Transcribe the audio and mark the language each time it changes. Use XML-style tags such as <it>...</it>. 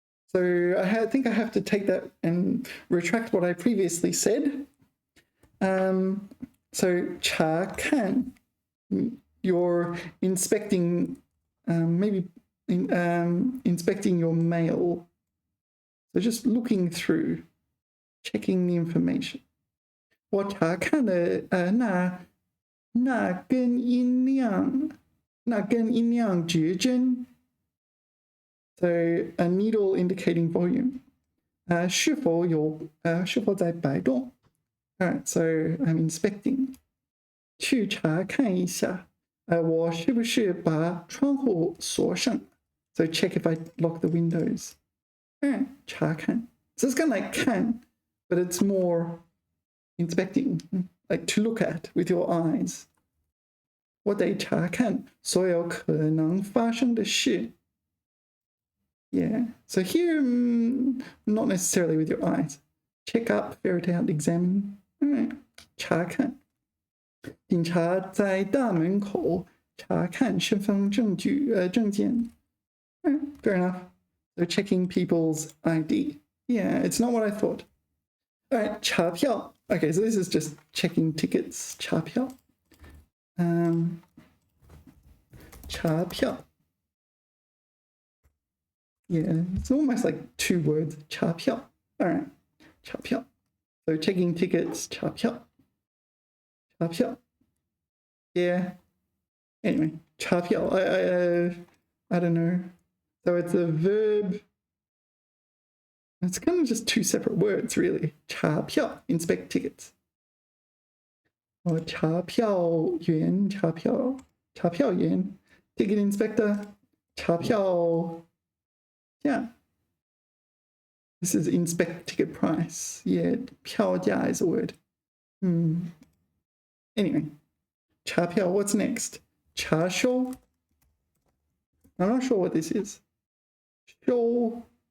<en>So I think I have to take that and retract what I previously said. So 查看, you're inspecting, maybe inspecting your mail. So just looking through, checking the information.</en> <zh>我查看了那根音量指针.</zh> <en>So a needle indicating volume.</en> <zh>是否在摆动?</zh> <en>All right, so I'm inspecting.</en> <zh>去查看一下，我是不是把窗户锁上 ？</zh> <en>So check if I lock the windows.</en> <zh>查看.</zh> <en>So it's kind of like 看, but it's more inspecting, like to look at with your eyes.</en> <zh>我得查看所有可能发生的事。</zh> <en>Yeah. So here, not necessarily with your eyes. Check up, ferret out, examine.</en> <zh>查看。警察在大门口查看身份证件。</zh> <en>Fair enough. They're checking people's ID. Yeah, it's not what I thought. All right, 查票. Okay, so this is just checking tickets.</en> <zh>查票. 查票.</zh> <en>Yeah, it's almost like 2 words.</en> <zh>查票.</zh> <en>All right, 查票. So checking tickets. 查票.查票.Yeah. Anyway, 查票.I don't know. So it's a verb. It's kind of just 2 separate words, really. 查票, inspect tickets. Or 查票员, 查票员, ticket inspector, 查票. Yeah. This is inspect ticket price. Yeah, 票价 is a word. Anyway, 查票, what's next? 查收.I'm not sure what this is. Show.</en>